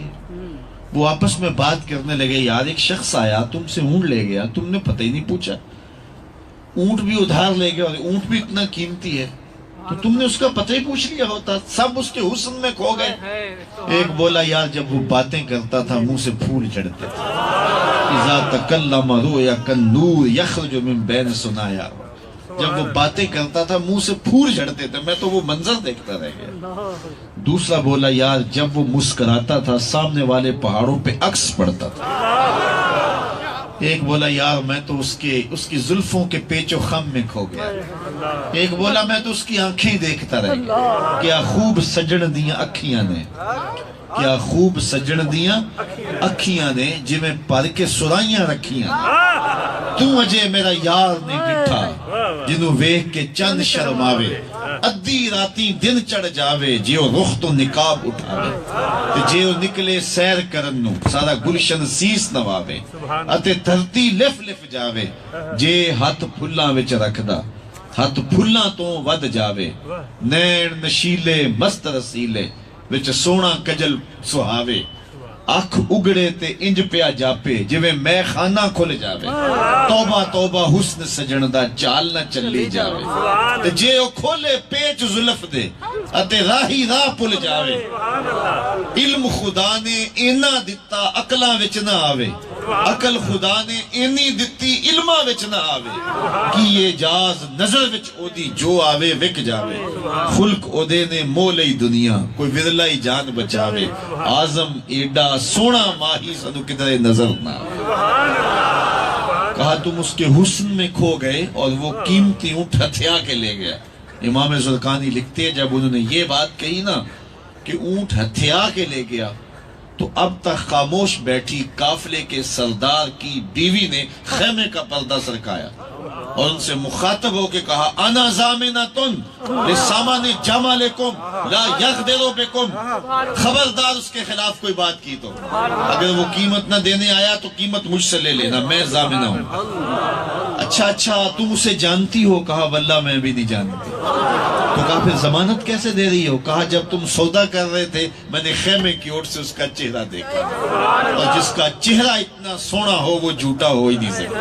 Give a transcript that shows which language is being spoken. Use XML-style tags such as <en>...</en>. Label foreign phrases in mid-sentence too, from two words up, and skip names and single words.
<ur>وہ آپس میں بات کرنے لگے، یار ایک شخص آیا تم سے اونٹ لے گیا، تم نے پتہ ہی نہیں پوچھا، اونٹ بھی ادھار لے گیا اور اونٹ بھی اتنا قیمتی ہے، تو تم نے اس کا پتہ ہی پوچھ لیا ہوتا. سب اس کے حسن میں کھو گئے. ایک بولا، یار جب وہ باتیں کرتا تھا منہ سے پھول جھڑتے تھے.</ur> <ar>اذا تکلم رؤیا کالنور یخرج من بین ثنایا،</ar> <ur>جب وہ باتیں کرتا تھا منہ سے پھول جھڑتے تھے، میں تو وہ منظر دیکھتا رہ گیا. دوسرا بولا، یار جب وہ مسکراتا تھا سامنے والے پہاڑوں پہ عکس پڑتا تھا. ایک بولا، یار میں تو اس کی زلفوں کے پیچ و خم میں کھو گیا. ایک بولا، میں تو اس کی آنکھیں دیکھتا رہ گیا.</ur> <pa>کیا خوب سجن دیاں اکھیاں نے، کیا خوب سجن دیاں اکھیاں نے، جویں پر کے سرائیاں رکھیاں نے. تو اجے میرا یار نہیں ڈٹھا جنوں ویکھ کے چند شرماوے. ادھی راتی دن چڑھ جاوے جیو رخ تو نقاب اٹھاوے. جے او نکلے سیر کرن نو سارا گلشن سیس نواوے. اتے دھرتی لف لف جاوے جے ہاتھ پھلاں وچ رکھدا ہاتھ پھلاں تو ود جاوے. نین نشیلے مست رسیلے وچ سونا کجل سہاوے. اکھ اگڑے تے انج پیا جاپے جویں میں خانہ کھل جاوے. توبہ توبہ حسن سجن دا چال نہ چلی جاوے. تے جے او کھولے پیچ زلف دے اتے راہی راہ پل جاوے. علم خدا نے اینا دتا عقلاں وچ نہ آوے. عقل خدا نے اینی دتی علماں وچ نہ آوے. کی یہ جاز نظر وچ او دی جو آوے وک جاوے. خلق او دے نے مولئی دنیا کوئی ورلائی جان بچاوے. آزم ایڈا سونا ماہی سنو کدھر نظر نہ آوے.</pa> <ur>کہا تم اس کے حسن میں کھو گئے اور وہ قیمتی اونٹ ہتھیا کے لے گیا. امام زرقانی لکھتے ہیں جب انہوں نے یہ بات کہی نا کہ اونٹ ہتھیا کے لے گیا تو اب تک خاموش بیٹھی قافلے کے سردار کی بیوی نے خیمے کا پردہ سرکایا اور ان سے مخاطب ہو کے کہا،</ur> <ar>انا زامنتن لسامان جمالکم لا یغدروا بکم.</ar> <ur>خبردار اس کے خلاف کوئی بات کی تو اگر وہ قیمت نہ دینے آیا تو قیمت مجھ سے لے لینا، میں ضامنہ ہوں. اچھا تم اسے جانتی ہو؟ کہا واللہ میں بھی نہیں جانتی. تو کہا پھر ضمانت کیسے دے رہی ہو؟ کہا جب تم سودا کر رہے تھے میں نے خیمے کی اوٹ سے اس کا چہرہ دیکھا، اور جس کا چہرہ اتنا سونا ہو وہ جھوٹا ہو ہی نہیں سکتا.</ur>